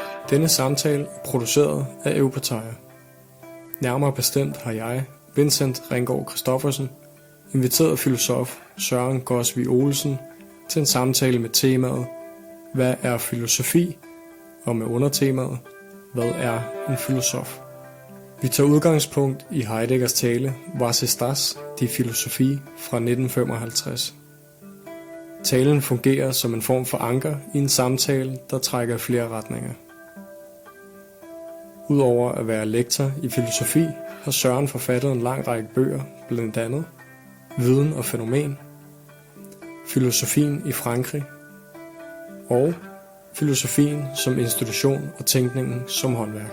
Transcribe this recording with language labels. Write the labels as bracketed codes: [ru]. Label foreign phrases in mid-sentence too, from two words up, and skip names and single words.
[da] Denne samtale er produceret af Eupatia. Nærmere bestemt har jeg, Vincent Ringgaard Christoffersen, inviteret filosof Søren Gosvig Olsen til en samtale med temaet Hvad er filosofi? Og med undertemaet Hvad er en filosof? Vi tager udgangspunkt i Heideggers tale Was ist das? Die Philosophie fra 1955. Talen fungerer som en form for anker i en samtale, der trækker i flere retninger. Udover at være lektor i filosofi, har Søren forfattet en lang række bøger, blandt andet Viden og fænomen, Filosofien i Frankrig og Filosofien som institution og tænkningen som håndværk.